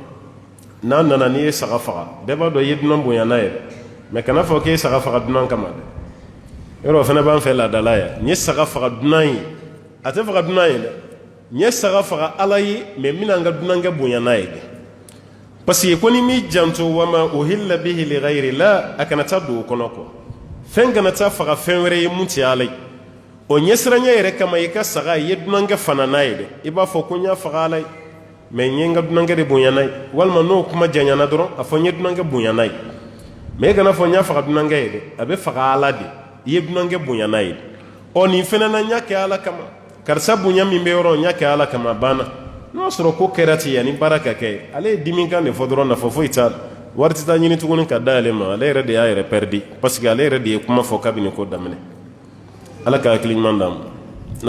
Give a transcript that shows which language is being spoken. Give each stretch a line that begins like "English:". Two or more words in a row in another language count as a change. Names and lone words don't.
Bambara: n'a nana n'i ye saga faga bɛɛ b'a dɔn i ye dunan bonya n'a ye dɛ mais kana fɔ k'e ye saga faga dunan kama dɛ yɔrɔ o fana b'an fɛ laadala yan n ye saga faga dunan ye a tɛ faga dunan ye dɛ n ye saga faga ala ye mais n bɛna n ka dunankɛ bonya n'a ye dɛ
French: parce que
Bambara: ko ni m'i janto
Arabic: وما أهل به لغير الله
Bambara: a kana taa don o kɔnɔ kɔ fɛn kana taa faga fɛn wɛrɛ ye mun tɛ ala ye o ɲɛsiranya yɛrɛ kama i ka saga i ye dunankɛ fana n'a ye dɛ i b'a fɔ ko n y'a faga ala ye mais n ye n ka dunankɛ de bonya n'a ye walima n'o kuma janyana dɔrɔn a fɔ n ye dunankɛ bonya n'a ye mais e kana fɔ n y'a faga dunankɛ ye dɛ a bɛ faga ala de i ye dunankɛ bonya n'a ye ɔ nin fɛnɛ na n y'a kɛ ala kama karisa bonya min bɛ yɔrɔ n y'a kɛ ala kama a banna n'o sɔrɔ ko kɛra ten yanni baara ka kɛ ale ye dimikan de fɔ dɔrɔn nafa foyi t'a la wari tɛ taa ɲini tuguni ka da ale ma ale yɛrɛ de y'a yɛrɛ pɛridi
French: parce que
Bambara: ale yɛrɛ de ye kuma fɔ kabini ko daminɛ ala ka hakili ɲuman d'an ma na